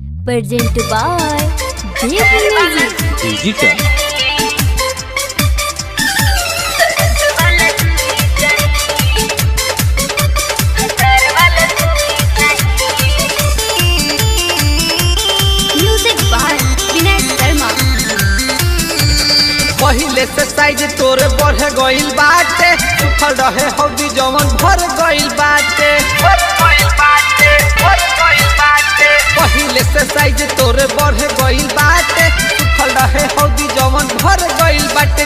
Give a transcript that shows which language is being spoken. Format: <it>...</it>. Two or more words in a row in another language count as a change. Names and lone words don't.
<en>Present by Deep Music. Digital. Music by Vinay Sharma.</en> <bho>पहिले से साइज तोरे बढ़ गइल बाटे, सुखल रहे हौदी जवन भर गइल बाटे। पहिले से साइज तोरे बढ़ गइल बाटे, सुखल रहे हौदी जवन भर गइल बाटे।</bho>